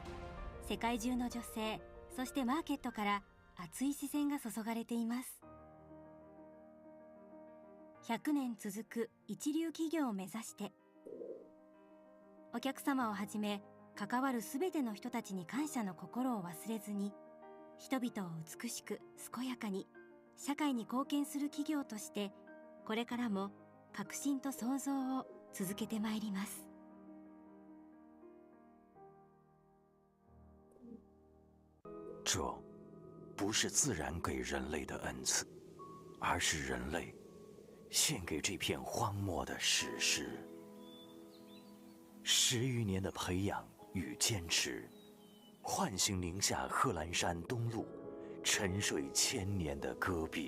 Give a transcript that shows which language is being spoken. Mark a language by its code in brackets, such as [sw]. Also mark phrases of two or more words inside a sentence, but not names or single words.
[ja] 世界中の女性、そしてマーケットから熱い視線が注がれています。100年続く一流企業を目指して、お客様をはじめ関わるすべての人たちに感謝の心を忘れずに、人々を美しく健やかに社会に貢献する企業として、これからも革新と創造を続けてまいります。 [zh] 这不是自然给人类的恩赐，而是人类献给这片荒漠的史诗。10余年的培养与坚持，唤醒宁夏贺兰山东麓沉睡1000年的戈壁。